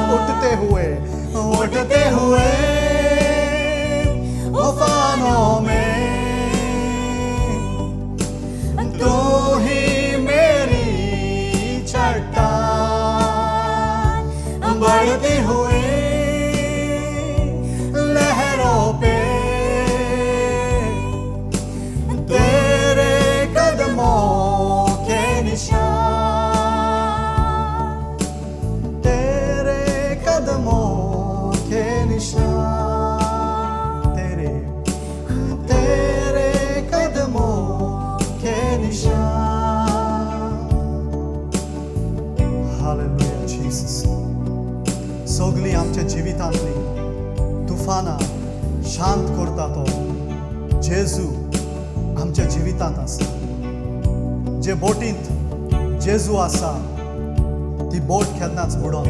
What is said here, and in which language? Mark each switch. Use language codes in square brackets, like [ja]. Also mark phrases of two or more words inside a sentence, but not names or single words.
[hi] उठते हुए उफानों में तू ही मेरी चट्टान, बढ़ती हुई लहरों पे तेरे कदमों के निशान। निशान, तेरे तेरे कदमों के निशान। हालेलुया जीसस। [kok] सगळी आमच्या जिवितांतली तुफानां शांत करता तो जेजू आमच्या जिवितांत आसा। जे बोटींत जेजू आसा ती बोट केन्नाच बुडोना।